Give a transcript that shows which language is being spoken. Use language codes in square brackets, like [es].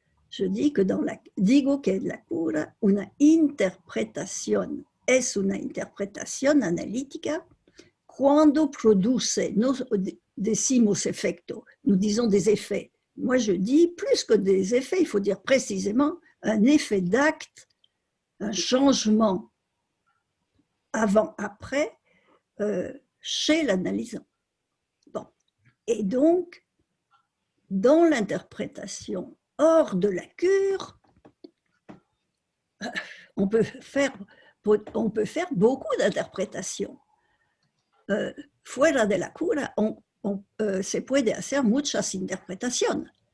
[fr] Je dis que [es] digo que la cura, una interpretación es una interpretación analítica cuando produce, no decimos efecto, [fr] nous disons des effets. Moi, je dis plus que des effets, il faut dire précisément un effet d'acte, un changement avant-après chez l'analysant. Bon. Et donc, dans l'interprétation hors de la cure, on peut faire beaucoup d'interprétations. [es] Fuera de la cura, se puede hacer muchas interpretaciones.